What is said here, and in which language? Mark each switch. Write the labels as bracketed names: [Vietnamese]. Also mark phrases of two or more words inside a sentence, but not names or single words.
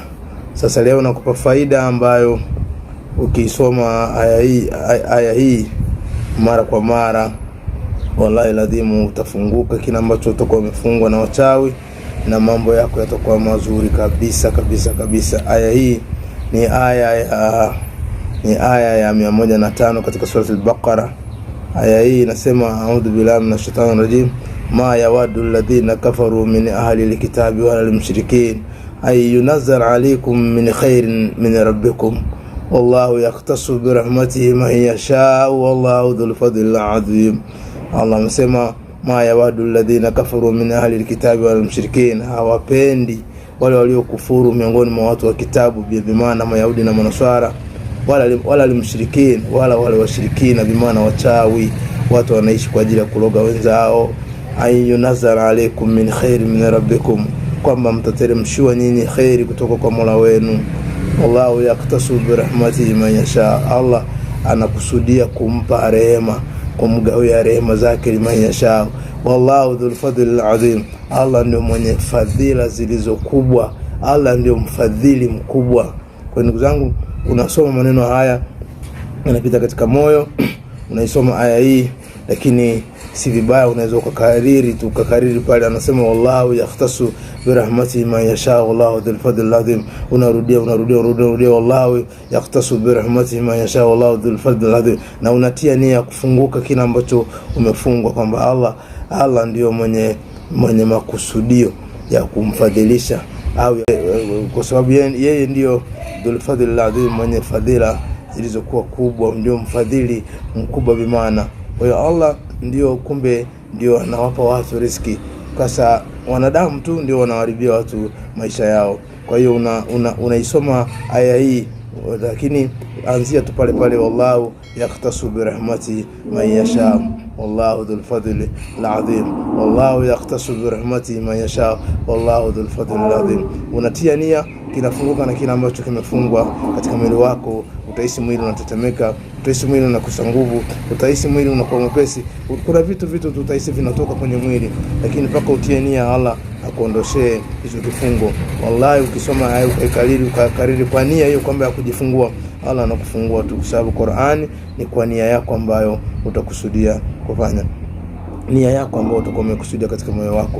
[Swahili] Sasa leo nakupa faida ambayo ukisoma aya hii mara kwa mara, wallahi ladhimu utafunguka kila ambacho utakuwa umefungwa na wachawi, na mambo yako yatakuwa mazuri kabisa kabisa kabisa. Aya hii ni aya ya 105 katika sura al-Baqara. Aya hii inasema, [Arabic] أعوذ بالله من الشيطان الرجيم، ما يود الذين كفروا من أهل الكتاب والمشركين أن ينزل عليكم من خير من ربكم والله يختص برحمته من يشاء والله ذو الفضل العظيم. [Swahili] Allah amesema, [Arabic] ما يود الذين كفروا من أهل الكتاب والمشركين, [Swahili] hawapendi wale waliokufuru miongoni mwa watu wa kitabu, bi maana Mayahudi na Manaswara, wala almushrikin, wala wale washirikina, bi maana wachawi, watu wanaishi kwa ajili ya kuloga wenzao. [Arabic] أن ينزل عليكم من خير من ربكم, [Swahili] kwamba mtateremshiwa nyinyi khairi kutoka kwa Mola wenu. [Arabic] والله يختص برحمته من يشاء, [Swahili] Allah anakusudia kumpa rehema, kumgawia rehema zake [Arabic] لمن يشاء. والله ذو الفضل العظيم, [Swahili] Allah ndio mwenye fadhila zilizokubwa, Allah ndio mfadhili mkubwa. Kwa ndugu zangu, unasoma maneno haya yanapita katika moyo, unaisoma aya hii, lakini si vibaya unaweza ukakariri pale anasema [Arabic] والله يختص برحمته من يشاء والله ذو الفضل العظيم, [Swahili] unarudia [Arabic] والله يختص برحمته من يشاء والله ذو الفضل العظيم, [Swahili] na unatia nia kufunguka kila ambacho umefungwa, kwamba Allah ndio mwenye makusudio ya kumfadhilisha, au kwa sababu yeye ndio [Arabic] ذو الفضل العظيم, [Swahili] mwenye fadhila zilizokuwa kubwa, ndio mfadhili mkubwa bimaana. Kwa hiyo Allah ndio kumbe ndio anawapa watu riziki. Kasa wanadamu tu ndio wanaharibia watu maisha yao. Kwa hiyo unaisoma aya hii, lakini anzia tu pale pale, [Arabic] والله يختص برحمة من يشاء والله ذو الفضل العظيم، والله يختص برحمة من يشاء والله ذو الفضل العظيم. [Swahili] Unatia nia, kinafunguka na kila ambacho kimefungwa katika mwili wako. Utahisi mwili unatetemeka, utahisi mwili unakosa nguvu, utahisi mwili unakuwa mwepesi. Kuna vitu tutahisi vinatoka kwenye mwili, lakini mpaka utie nia Allah akuondoshee hizo kifungo. Wallahi ukisoma aya ukakariri kwa nia hiyo kwamba ya kujifungua, Allah anakufungua tu, kwa sababu Qur'ani ni kwa nia yako ambayo utakusudia kufanya, nia yako ambayo utakuwa umekusudia katika moyo wako.